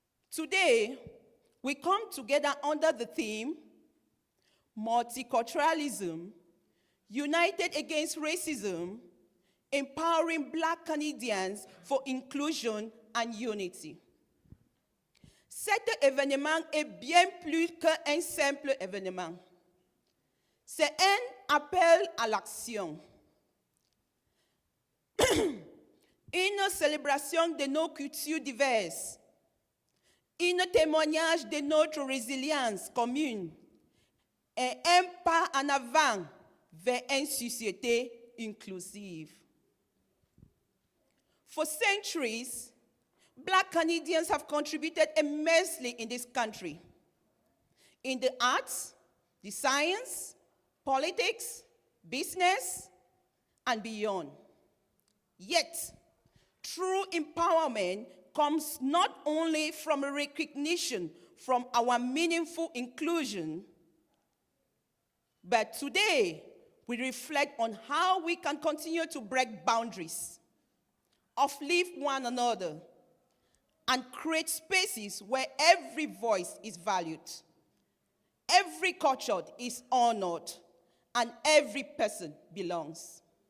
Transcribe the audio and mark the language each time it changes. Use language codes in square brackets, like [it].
[en] Today, we come together under the theme, Multiculturalism, United Against Racism, Empowering Black Canadians for Inclusion and Unity. [fr] Cet événement est bien plus qu'un simple événement. C'est un appel à l'action. Une célébration de nos cultures diverses. Un témoignage de notre résilience commune. Et un pas en avant vers une société inclusive. [en] For centuries, Black Canadians have contributed immensely in this country, in the arts, the science, politics, business, and beyond. Yet, true empowerment comes not only from a recognition from our meaningful inclusion, but today we reflect on how we can continue to break boundaries, uplift one another, and create spaces where every voice is valued, every culture is honored, and every person belongs.